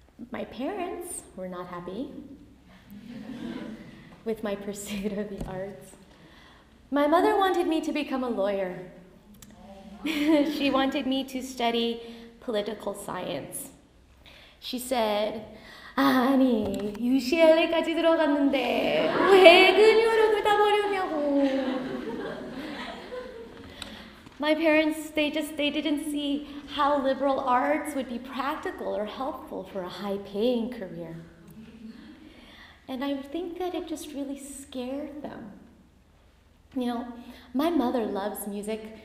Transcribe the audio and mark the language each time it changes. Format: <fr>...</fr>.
<en>My parents were not happy with my pursuit of the arts. My mother wanted me to become a lawyer. She wanted me to study political science.</en> <ko>She said, 아니, UCLA까지 들어갔는데 왜 근육을 다 버리냐고.</ko> <en>My parents, they didn't see how liberal arts would be practical or helpful for a high-paying career. And I think that it just really scared them. My mother loves music.</en>